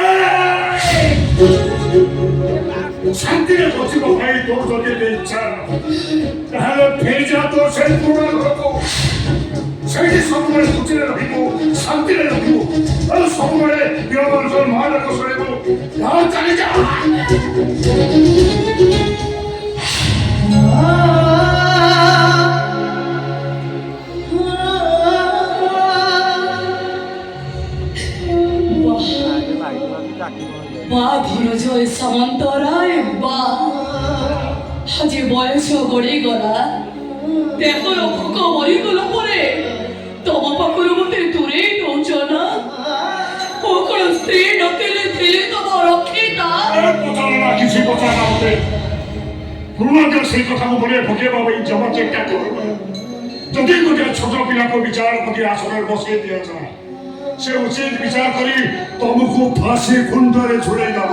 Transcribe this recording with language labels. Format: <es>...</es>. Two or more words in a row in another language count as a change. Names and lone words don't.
<or>ଶାନ୍ତିରେ ବସିବ ଭାଇ ତୋର ଯଦି ଏତେ ଇଚ୍ଛା, ତାହେଲେ ଫେରିଯା ତୋର ସେଇ ପୁରୁଣା ଘରକୁ। ସେଇଠି ସବୁବେଳେ ଖୁସିରେ ରହିବୁ, ଶାନ୍ତିରେ ରହିବୁ, ଆଉ ସବୁବେଳେ ପିଲାମାନଙ୍କର ମା ଡାକ ଶୁଣିବୁ। ଚାଲିଯା। ବା ଧନଜୟ ସାମନ୍ତରାୟ ବା ଆଜ ବୟସ ଗଡ଼ିଗଲା, ଦେହର ଭୋକ ମରିଗଲା ପରେ ତମ ପାଖରୁ ମତେ ଦୂରେଇ ଦଉଛ ନା? ମୋ କଣ ସ୍ତ୍ରୀ ନଥିଲେ ଥିଲେ ତମ ରକ୍ଷିତା? ପଚାର କିଛି ପଚାର ମତେ। ପୁରୁଣାଙ୍କର ସେଇ କଥାକୁ ମନେ ପକେଇବା ପାଇଁ ଜମା ଚେଷ୍ଟା କର। ଯଦି ଗୋଟେ ଛୋଟ ପିଲାକୁ ବିଚାରପତି ଆସନରେ ବସେଇ ଦିଆଯାଏ, ସେ ଉଚିତ ବିଚାର କରି ତମକୁ ଫାଶୀ ଖୁଣ୍ଡରେ ଝୁଲେଇ ଦବ।</or>